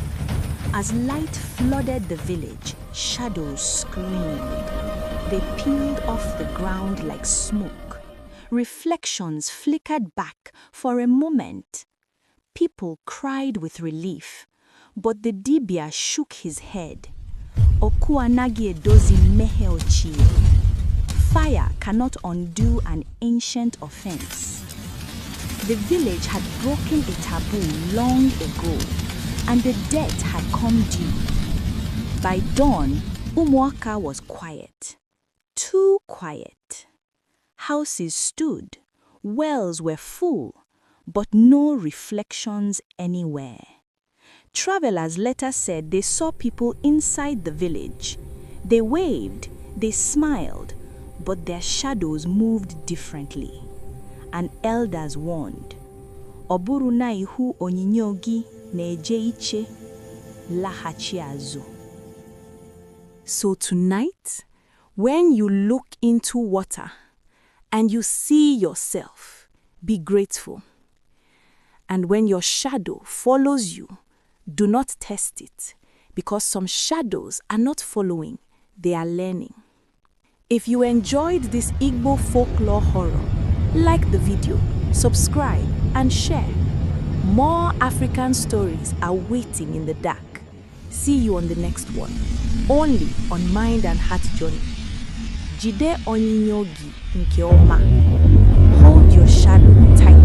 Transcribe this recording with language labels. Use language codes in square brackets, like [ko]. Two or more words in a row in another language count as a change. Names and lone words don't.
[en] As light flooded the village, shadows screamed. They peeled off the ground like smoke. Reflections flickered back for a moment. People cried with relief, but the dibia shook his head. [ig] Okuanagi edozi mehe ochie. [en] Fire cannot undo an ancient offense. The village had broken a taboo long ago, and the debt had come due. By dawn, UmuỌka was quiet. Too quiet. Houses stood, wells were full, but no reflections anywhere. Travelers later said they saw people inside the village. They waved, they smiled, but their shadows moved differently. And elders warned, [ig] Oburu na ihu onyinyo gi na-eje iche, lahachi azu. [en] So tonight, when you look into water and you see yourself, be grateful. And when your shadow follows you, do not test it, because some shadows are not following, they are learning. If you enjoyed this Igbo folklore horror, like the video, subscribe and share. More African stories are waiting in the dark. See you on the next one, only on MindNHeartJourney. [ig] Jide onyinyo gi nke ọma. [en] Hold your shadow